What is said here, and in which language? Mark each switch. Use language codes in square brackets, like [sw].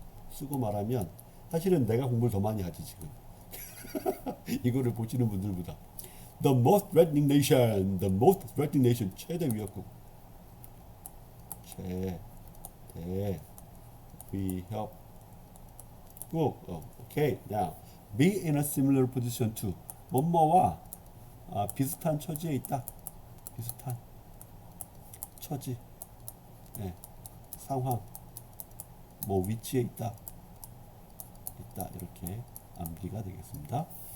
[ko] 쓰고 말하면 사실은 내가 공부를 더 많이 하지 지금. 이거를 보시는 분들보다. [en] The most threatening nation, [ko] 최대위협국. 최대위협국. [en] Okay, now be in a similar position to [ko] 뭐뭐와 비슷한 처지에 있다. 비슷한 처지, 상황, 뭐 위치에 있다 이렇게 암기가 되겠습니다.